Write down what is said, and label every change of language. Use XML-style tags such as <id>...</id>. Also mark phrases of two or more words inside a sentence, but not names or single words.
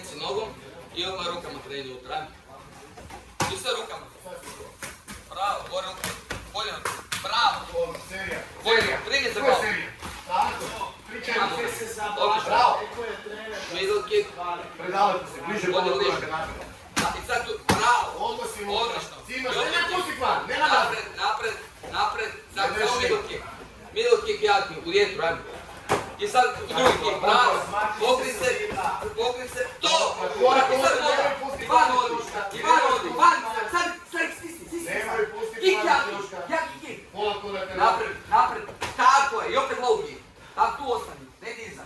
<hr>nogom i odmah rukama kreni unutra. I sve rukama. Bravo, gore ruke. Koljeno. Bravo. Serija. Koljeno, primi za glavu. Tako. Bravo.</hr> <en>Middle kick.</en> <hr>Predavajte se, bliže Bolje, bliže. I sad tu, bravo. Odnosimo. Odlično. Cimaš, ne pusti kvar, ne nadam. Napred. Sad samo</hr> <en>middle kick. Middle kick</en> <hr>jaki, u jetru, ajmo. I sad drugi kick, bravo. Pokri se, to! I sad noga. Ivan odi. Sad stisni. Nemoj pusti Kick kvar, jaki kick. Pola koraka. Napred. Tako je, i opet</hr> <en>low kick.</en> <hr>Tako tu ostani, ne dizat.</hr>